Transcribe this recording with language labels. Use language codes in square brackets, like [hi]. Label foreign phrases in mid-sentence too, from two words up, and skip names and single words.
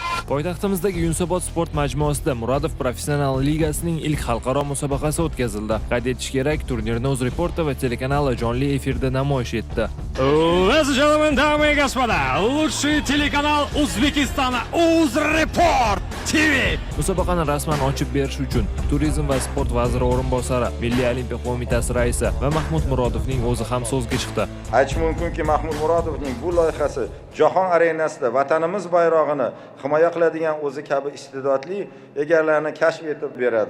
[uz] Poytaxtimizdagi Yunusobod sport majmuasida Murodov Professional ligasining ilk xalqaro musobaqasi o'tkazildi. Qayd etish kerak, turnirni UzReporter va telekanali jonli efirda namoyish etdi. [en] Ladies and gentlemen, [ru] дамы и господа, лучший телеканал [uz] O'zbekistona [ru] UzReport TV. [uz] Musobaqani rasman ochib berish uchun Turizm va sport vaziri o'rinbosari, Milliy olimpiya qo'mitasi raisi va Mahmud Murodovning o'zi ham so'zga chiqdi. Aytish mumkinki, Mahmud Murodovning bu loyihasi jahon arenasida vatanimiz bayrog'ini himoya qiladigan o'zi kabi iste'dodli egalarni kashf etib beradi.